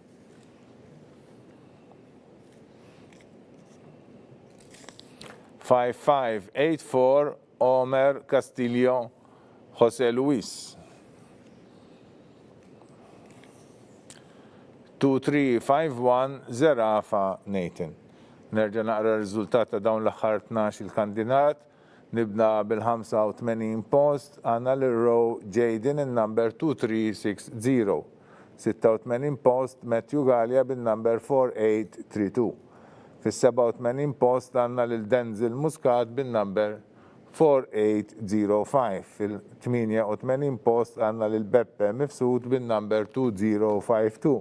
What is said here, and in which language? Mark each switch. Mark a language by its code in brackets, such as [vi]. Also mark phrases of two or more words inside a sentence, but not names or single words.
[mt] 5584 Omer Castillo Jose Luis. 2351 Zerafa Nathan. Nerġa' naqra r-riżultat ta' dawn l-aħħar 12 il-kandidat. Nibda bil-85 post għandna l-Row Jaden in-number 2360. 86 post Matthew Galia bin-number 4832. Fis-87 post għandna lil Denzel Muscat bin-number 4805. Fil-88 post għandna lil Beppe Mifsud bin-number 2052.